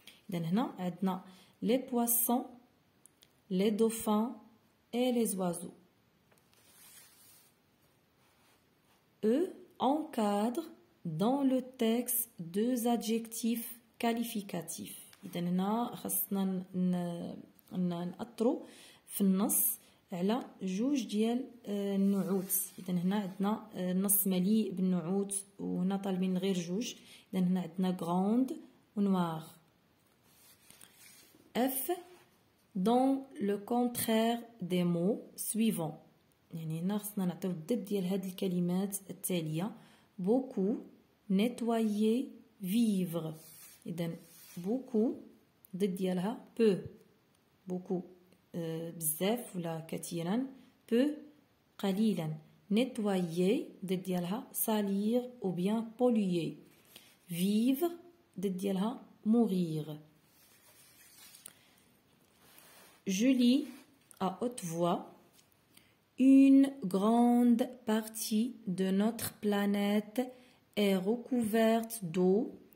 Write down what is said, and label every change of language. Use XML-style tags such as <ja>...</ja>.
<ar>إذن هنا عندنا</ar> <fr>les poissons, les dauphins et les oiseaux. Eux encadrent dans le texte 2 adjectifs qualificatifs.</fr> <ar>إذن هنا خصنا نأطرو في النص على 2 ديال النعوت. إذن هنا عندنا النص مليء بالنعوت وهنا طالبين غير 2. إذن هنا عندنا grande و noir.</ar> <fr>F. Dans le contraire des mots suivants.</fr> <ar>يعني هنا خصنا نعطيو الضد ديال هاد الكلمات التالية.</ar> <fr>Beaucoup, nettoyer, vivre.</fr> <ar>إذن beaucoup ضد ديالها peu. beaucoup بزاف ولا كثيرا. peu قليلا.</ar> <fr>nettoyer</fr> <ar>ضد ديالها</ar> <fr>salir ou bien polluer.</fr> <ar>vivre ضد ديالها mourir.</ar> <fr>Je lis à haute voix. Une grande partie de notre planète est recouverte d'eau.</fr>